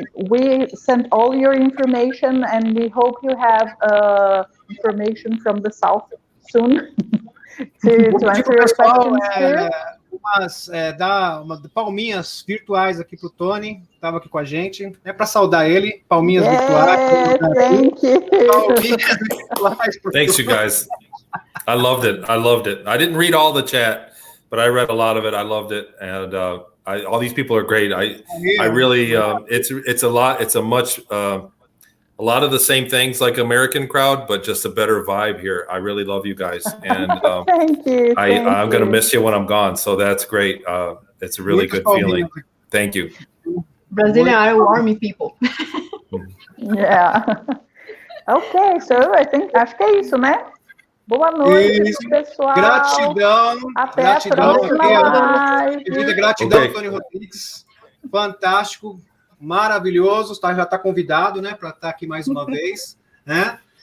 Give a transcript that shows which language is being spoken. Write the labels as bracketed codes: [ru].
[en] We sent all your information, and we hope you have information from the South soon to answer your questions here. [pt] Dar palminhas virtuais aqui pro Tony, estava aqui com a gente, para saudar ele, palminhas virtuais. [en] Thank you. [pt] Palminhas virtuais. [en] Thanks, you guys. I loved it. I didn't read all the chat, but I read a lot of it. I loved it, and all these people are great. I really, it's a lot. It's a lot of the same things like American crowd, but just a better vibe here. I really love you guys, and thank you. I'm going to miss you when I'm gone. So that's great. It's a really good feeling. Thank you. Brazilian are warm people. Yeah. Okay, so [pt] acho que é isso, né? Boa noite, pessoal. Gratidão. Até gratidão, a próxima live. Gratidão, Tony Rodrigues. Fantástico. Maravilhoso, já está convidado, né, para estar aqui mais uma vez, né?